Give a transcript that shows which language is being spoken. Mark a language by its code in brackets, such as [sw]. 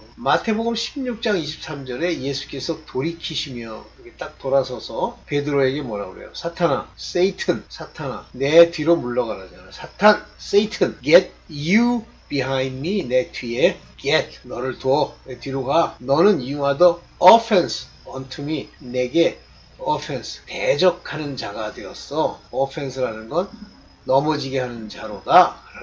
[ko] 마태복음 16장 23절에 예수께서 돌이키시며 딱 돌아서서 베드로에게 뭐라고 그래요? 사탄아, 세이튼, 사탄아, 내 뒤로 물러가라잖아요. 사탄, 세이튼, [en] get you behind me, [ko] 내 뒤에 get, 너를 둬, 내 뒤로 가. 너는 [en] you are the offense unto me, [ko] 내게 offense, 대적하는 자가 되었어. offense라는 건 넘어지게 하는 자로다.